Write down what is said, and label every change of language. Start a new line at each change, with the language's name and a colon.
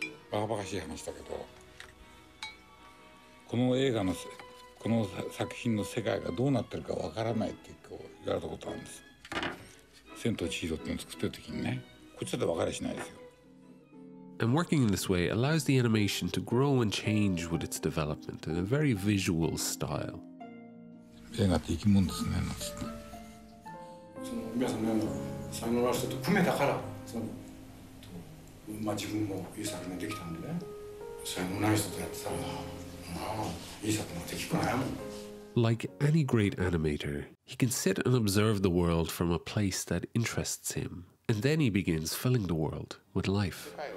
Japanese: バカバカしい話だけど、この映画のこの作品の世界がどうなってるかわからないってこう言われたことあるんです。千と千尋っていうのを作ってる時にね、こっちだとわかりゃしないですよ。
English: And working in this way allows the animation to grow and change with its development in a very visual style.
Japanese: 映画って生き物ですね。その皆さんのような才能ある人と組めたから、自分もいい作品ができたんでね。才能ない人とやってたら、いい作品ができっこないもん。
English: Like any great animator, he can sit and observe the world from a place that interests him, and then he begins filling the world with life.